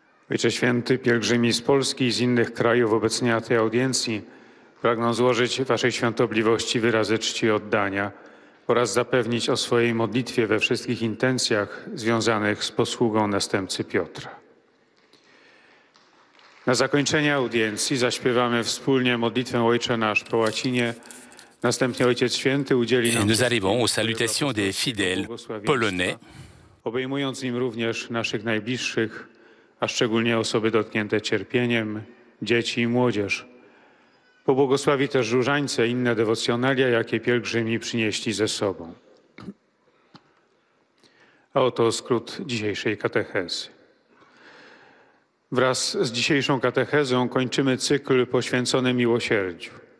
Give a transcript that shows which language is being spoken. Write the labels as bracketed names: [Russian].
[Polish] Ojcze Święty, pielgrzymi z Polski i z innych krajów obecni na tej audiencji pragną złożyć Waszej Świątobliwości wyrazy czci i oddania oraz zapewnić o swojej modlitwie we wszystkich intencjach związanych z posługą następcy Piotra. Na zakończenie audiencji zaśpiewamy wspólnie modlitwę Ojcze Nasz po łacinie. Następnie Ojciec Święty udzieli nam... [French] Nous arrivons aux salutations des fidèles polonais. [Polish] Obejmując nim również naszych najbliższych, a szczególnie osoby dotknięte cierpieniem, dzieci i młodzież. Pobłogosławi też różańce i inne dewocjonalia, jakie pielgrzymi przynieśli ze sobą. A oto skrót dzisiejszej katechezy. Wraz z dzisiejszą katechezą kończymy cykl poświęcony miłosierdziu.